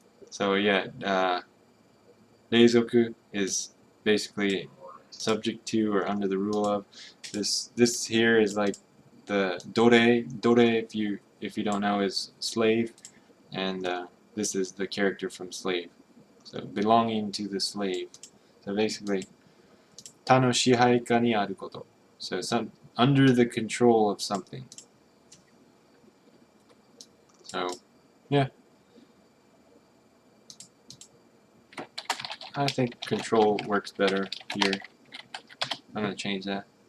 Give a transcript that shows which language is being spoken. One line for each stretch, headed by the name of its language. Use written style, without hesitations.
English: So yeah, Reizoku is basically subject to or under the rule of. This here is like the dore. Dore, if you don't know, is slave, and this is the character from slave. So belonging to the slave. So basically,
Japanese: 他の支配下にあること.
English: So under the control of something. So yeah. I think control works better here. I'm going to change that.